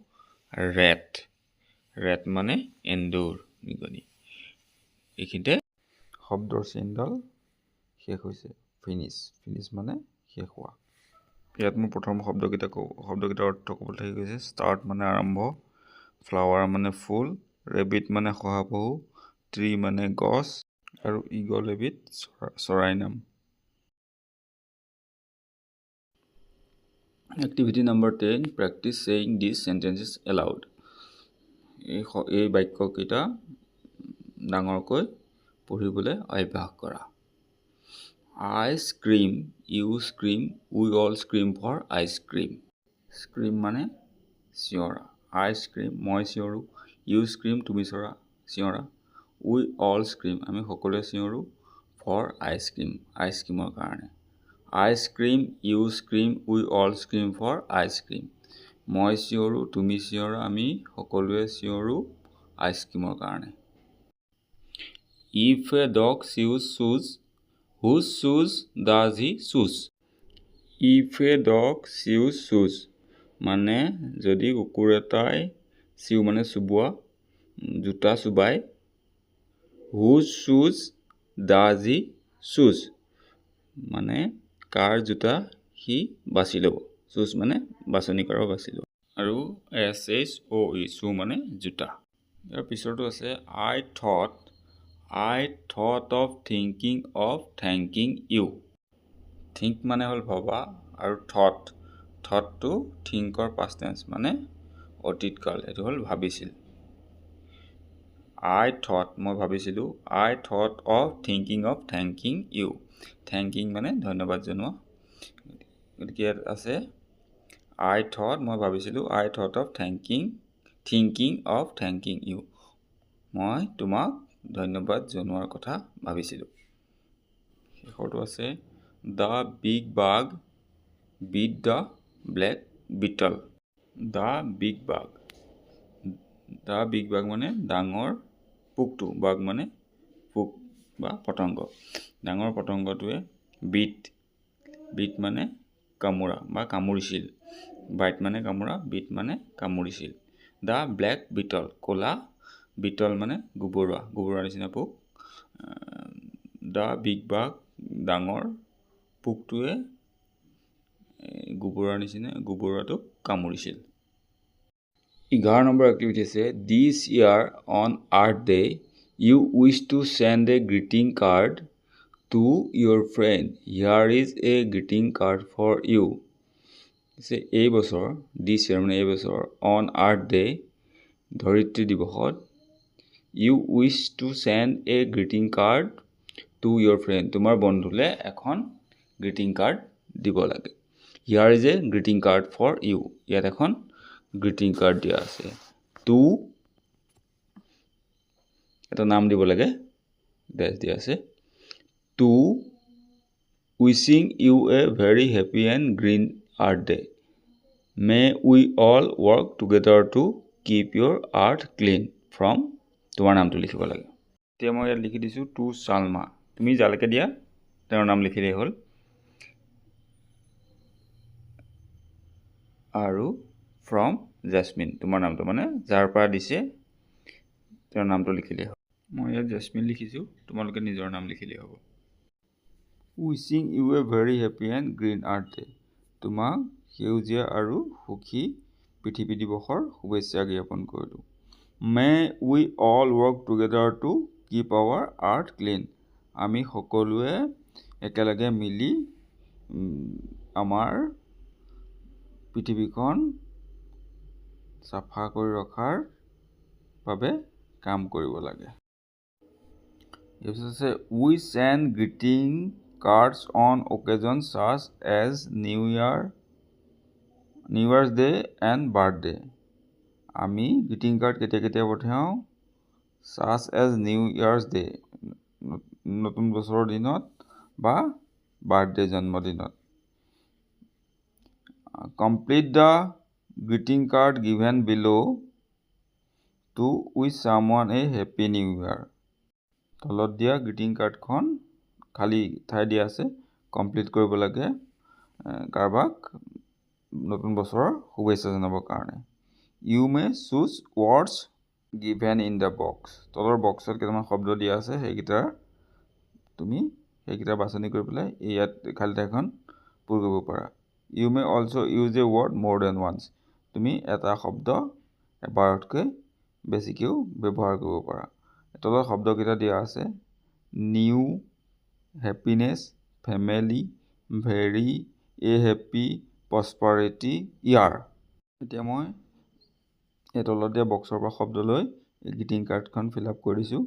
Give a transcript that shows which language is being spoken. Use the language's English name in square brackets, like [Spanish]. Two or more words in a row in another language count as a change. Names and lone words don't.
[Assamese] ৰেট মানে এন্দুৰ নিগনি এইখিনিতে শব্দৰ চেইনডাল শেষ হৈছে ফিনিছ মানে শেষ হোৱা ইয়াত মই প্ৰথম শব্দকেইটাৰ অৰ্থ ক'বলৈ থাকি গৈছে ষ্টাৰ্ট মানে আৰম্ভ ফ্লাৱাৰ মানে ফুল ৰেবিট মানে শহাপহু ট্ৰী মানে গছ আৰু ইগল এবিধ চৰাই নাম [English] activity number 10 practice saying these sentences aloud [Assamese] এই বাক্যকেইটা ডাঙৰকৈ পঢ়িবলৈ অভ্যাস কৰা [English] I scream, you scream, we all scream for ice cream. Scream [Assamese] মানে চিঞৰা [English] I scream [Assamese] মই চিঞৰো [English] you scream [Assamese] তুমি চিঞৰা [English] we all scream [Assamese] আমি সকলোৱে চিঞৰো [English] for ice creamৰ কাৰণে I scream, you scream, we all scream for ice cream. [Assamese] মই চিঞৰো তুমি চিঞৰা আমি সকলোৱে চিঞৰো আইচক্ৰীমৰ কাৰণে [English] If a dog chews shoes whose shoes does he choose? If a dog chews shoes [Assamese] মানে যদি কুকুৰ এটাই চিউ মানে চুবোৱা জোতা চুবাই [English] whose shoes does he choose [Assamese] মানে কাৰ জোতা সি বাছি ল'ব choose মানে বাছনি কৰা বাছি ল'ব আৰু SHOE চু মানে জোতা ইয়াৰ পিছৰটো আছে [English] I thought of thinking of thanking you. [Assamese] Think মানে হ'ল ভবা আৰু thoughtটো [English] thinkৰ past tense [Assamese] মানে অতীতকাল এটো হ'ল ভাবিছিল মই ভাবিছিলো [English] I thought of thinking of thanking you. Thanking [Assamese] মানে ধন্যবাদ জনোৱা গতিকে আছে মই ভাবিছিলো [English] I thought of thinking of thanking you. [Assamese] মই তোমাক ধন্যবাদ জনোৱাৰ কথা ভাবিছিলো শেষৰটো আছে [English] The big bug beat the black beetle. The big bug [Assamese] মানে ডাঙৰ পোকটো বাগ মানে পোক বা পতংগ ডাঙৰ পতংগটোৱে বিট মানে কামুৰা বা কামুৰিছিল বাইট মানে কামুৰা বিট মানে কামুৰিছিল [English] The black beetle [Assamese] ক'লা বিটল মানে গোবৰুৱা নিচিনা পোক [English] The big bug [Assamese] ডাঙৰ পোকটোৱে গোবৰুৱাটোক কামুৰিছিল 11 নম্বৰ এক্টিভিটি আছে [English] This year on Earth Day you wish to send a greeting card to your friend. Here is a greeting card for you. [Assamese] এই বছৰ [English] this year [Assamese] মানে এই বছৰ [English] on Earth Day [Assamese] ধৰিত্ৰী দিৱসত [English] you wish to send a greeting card to your friend. [Assamese] তোমাৰ বন্ধুলে এখন [English] greeting card [Assamese] দিব লাগে [English] Here is a greeting card for you. [Assamese] ইয়াত এখন [English] greeting card [Assamese] দিয়া আছে to এটা নাম দিব লাগে ড্যাশ দিয়া আছে [English] to wishing you a very happy and green Earth Day. May we all work together to keep your earth clean from [Assamese] তোমাৰ নামটো লিখিব লাগে এতিয়া মই ইয়াত লিখি দিছো to Salma তুমি যালৈকে দিয়া তেওঁৰ নাম লিখিলেই হ'ল আৰু from Jasmine তোমাৰ নামটো মানে যাৰ পৰা দিছে তেওঁৰ নামটো লিখিলেই হ'ল মই ইয়াত Jasmine লিখিছো তোমালোকে নিজৰ নাম লিখিলেই হ'ব [English] Wishing you a very happy and green Earth Day [Assamese] তোমাক সেউজীয়া আৰু সুখী পৃথিৱী দিৱসৰ শুভেচ্ছা জ্ঞাপন কৰিলোঁ। [English] May we all work together to keep our earth clean. [Assamese] আমি সকলোৱে একেলগে মিলি আমাৰ পৃথিৱীখন চাফা কৰি ৰখাৰ বাবে কাম কৰিব লাগে। [English] We send greeting cards on occasions such as New Year's Day and birthday. [Assamese] আমি গ্ৰিটিং কাৰ্ড কেতিয়া পঠিয়াওঁ? [English] such as New Year's Day, [Assamese] নতুন বছৰৰ দিনত বা বাৰ্থডে জন্মদিনত। [English] Complete the greeting card given below to wish someone a happy new year. [Assamese] তলত দিয়া গ্ৰিটিং কাৰ্ডখন খালী ঠাই দিয়া আছে, কমপ্লিট কৰিব লাগে কাৰোবাক নতুন বছৰৰ শুভেচ্ছা জনাবৰ কাৰণে। [English] You may choose words given in the box. [Assamese] তলৰ বক্সত কেইটামান শব্দ দিয়া আছে, সেইকেইটা বাছনি কৰি পেলাই ইয়াত খালী ঠাইখন পূৰ কৰিব পাৰা। [English] You may also use a word more than once. [Assamese] তুমি এটা শব্দ এবাৰতকৈ বেছিকৈও ব্যৱহাৰ কৰিব পাৰা। তলৰ শব্দকেইটা দিয়া আছে, নিউ, হেপিনেছ, ফেমিলি, ভেৰি, [English] a happy, [Assamese] প্ৰস্পাৰিটি, ইয়াৰ। এতিয়া মই এই তলত দিয়া বক্সৰ পৰা শব্দ লৈ এই গ্ৰিটিং কাৰ্ডখন [English] fill up [Assamese] কৰি দিছোঁ।